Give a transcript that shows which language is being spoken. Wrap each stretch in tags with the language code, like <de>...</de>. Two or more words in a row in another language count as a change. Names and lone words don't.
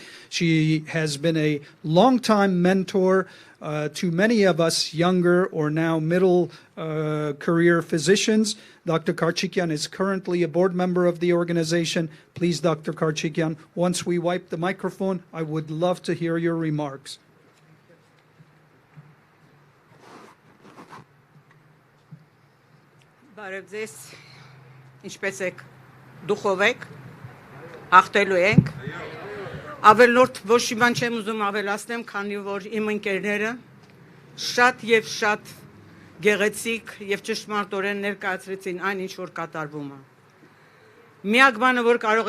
<en>She has been a longtime mentor to many of us younger or now middle career physicians. Dr. Karapetyan is currently a board member of the organization. Please, Dr. Karapetyan, once we wipe the microphone, I would love to hear your remarks.</en> <hy>Բարև ձեզ, ինչպես եք, դուխով եք, հաղթելու ենք, ավելորդ ոչ մի բան չեմ ուզում ավելացնեմ, քանի որ իմ ընկերները շատ եւ շատ գեղեցիկ եւ ճշմարտորեն ներկայացրեցին այն ինչ որ կատարվում է։ Միակ բանը որ կարող</hy>